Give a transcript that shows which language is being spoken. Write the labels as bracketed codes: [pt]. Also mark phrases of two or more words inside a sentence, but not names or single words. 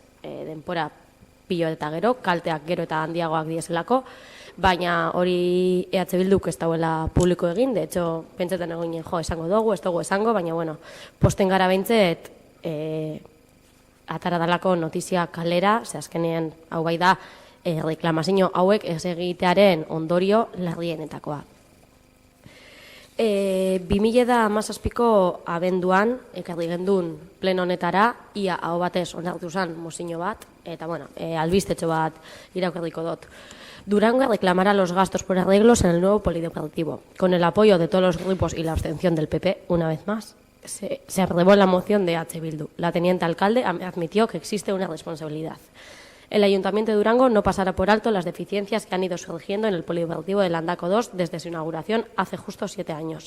[eu] denpora pilo eta gero, kalteak gero eta handiagoak dieselako, baina hori EH Bilduk ez dauela publiko egin, [es] de hecho, [eu] pentsetan egoinen, esango dugu, ez dugu esango, baina, posten gara behintzet, atara dalako notizia kalera, ze azkenean hau bai da, reklamazio hauek ez egitearen ondorio larrienetakoa. 2017ko abenduan, ekarri gendun pleno honetara, ia hau batez onartu zen mozio bat, eta albistetxo bat irakurriko dut. [es] Durango reclamará los gastos por arreglos en el nuevo polideportivo. Con el apoyo de todos los grupos y la abstención del PP, una vez más, se aprobó la moción de EH Bildu. La teniente alcalde admitió que existe una responsabilidad. El Ayuntamiento de Durango no pasará por alto las deficiencias que han ido surgiendo en el polideportivo de Landako 2 desde su inauguración hace justo 7 años.